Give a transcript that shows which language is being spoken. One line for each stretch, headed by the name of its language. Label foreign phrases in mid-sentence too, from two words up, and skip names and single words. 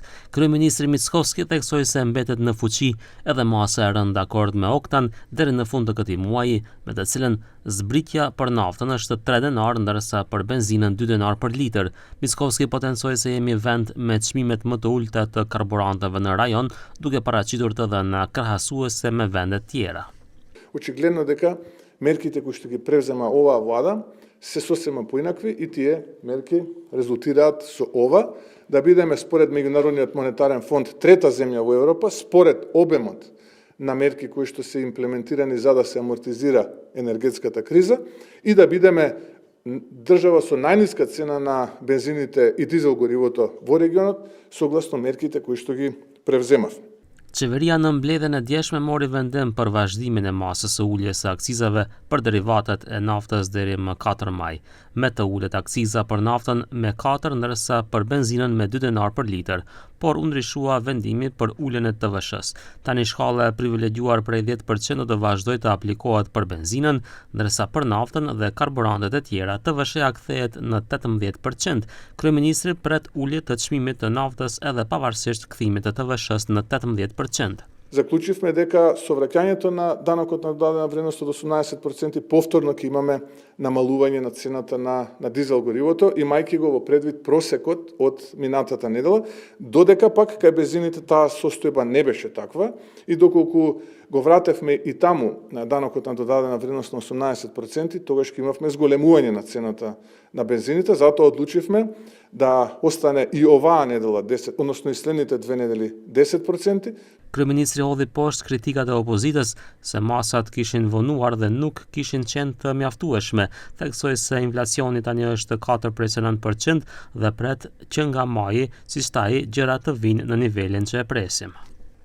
Albanian: Kryeministri Mickovski theksoi se mbetet në fuqi edhe masa e rënë dakord me Oktan deri në fund të këtij muaji, me të cilën zbritja për naftën është 3 denar ndërsa për benzinën 2 denar për litër. Mickovski potencoi se jemi vend me çmimet më të ulta të karburanteve në rajon, duke paraqitur të dhëna krahasuese me vende tjera.
Macedonian: Очигледно дека мерките кои што ги превзема оваа влада се сосема поинакви и тие мерки резултираат со ова да бидеме според Меѓународниот монетарен фонд трета земја во Европа според обемот на мерки кои што се имплементирани за да се амортизира енергетската криза и да бидеме држава со најниска цена на бензините и дизел горивото во регионот согласно мерките кои што ги превземавме.
Albanian: Qeveria në mbledhjen e djeshme mori vendim për vazhdimin e masës së uljes së akcizave për derivatet e naftës deri më 4 maj. Me të ulet akciza për naftën me 4 ndërsa për benzinën me 2 denar për litër, por u ndryshua vendimi për uljen e TVSH-s. Tani shkalla e privilegjuar prej 10% do të vazhdojë të aplikohet për benzinën, ndërsa për naftën dhe karburantet e tjera TVSH-ja kthehet në 18%. Kryeministri pret ulje të çmimit të naftës edhe pavarësisht kthimit të TVSH-s në 18%.
Macedonian: Заклучивме дека со враќањето на данокот на додадена вредност од 18% повторно ќе имаме намалување на цената на дизел горивото, имајќи го во предвид просекот од минатата недела, додека пак кај бензините таа состојба не беше таква и доколку го вратевме и таму на данокот на додадена вредност на 18%, тогаш ќе имавме зголемување на цената на бензините, затоа одлучивме да остане и оваа недела 10, односно и следните 2 недели 10%.
Albanian: Kryeministri hodhi poshtë kritikat e opozitës se masat kishin vonuar dhe nuk kishin qenë të mjaftueshme, theksoi se inflacioni tani është 4,9% dhe pret që nga maji, siç thaj, gjërat të vinë në nivelin që e presim.